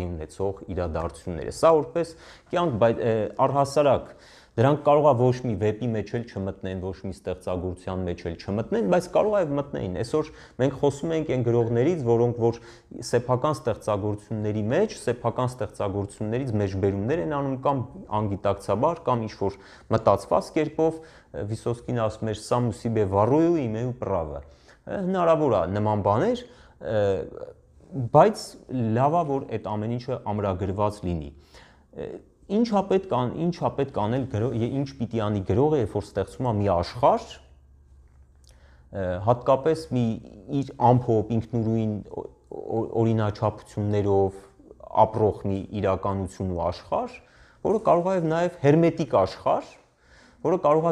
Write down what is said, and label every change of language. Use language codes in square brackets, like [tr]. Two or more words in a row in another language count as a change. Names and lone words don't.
[hy] ունեցող իրադարձությունները։ Սա որպես կյանք, բայց առհասարակ դրանք կարողա ոչ մի վեպի մեջ էլ չմտնեն, ոչ մի ստեղծագործության մեջ էլ չմտնեն, բայց կարող է մտնեն։ Այսօր մենք խոսում ենք այն գրողներից, որոնք որ սեփական ստեղծագործությունների մեջ, սեփական ստեղծագործություններից մեջբերումներ են անում կամ անգիտակցաբար կամ ինչ-որ մտածված կերպով, Վիսոցկին ասում էր [ru] «Сам у себе ворую, имею право»։ [hy] Հնարավոր է նման բաներ, բայց լավ է, որ այդ ամեն ինչը ամրագրված լինի։ Ինչա պետք անել, ինչ պիտի անի գրողը, երբ որ ստեղծում է մի աշխարհ, հատկապես մի իր ամփոփ ինքնուրույն օրինաչափություններով ապրող մի իրականություն ու աշխարհ, որը կարող է նաև հերմետիկ աշխարհ, որը կարող է